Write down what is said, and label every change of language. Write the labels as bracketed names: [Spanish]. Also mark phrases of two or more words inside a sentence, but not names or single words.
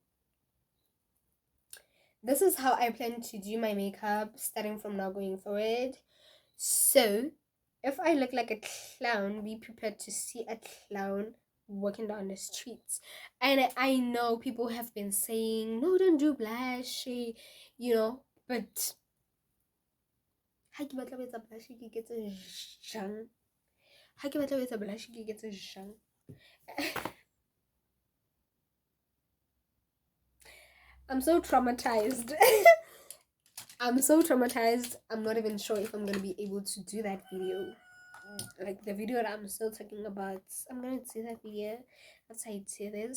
[English] This is how I plan to do my makeup starting from now going forward. So, if I look like a clown, be prepared to see a clown walking down the streets. And I know people have been saying, no, don't do blush, you know, but [Southern Sotho] ha ke batla ho etsa blush ke iketse jang. Ha ke batla ho etsa blush ke iketse jang. [English] I'm so traumatized. I'm so traumatized. I'm not even sure if I'm gonna be able to do that video. Like the video that I'm still talking about, I'm gonna do that video after I do this.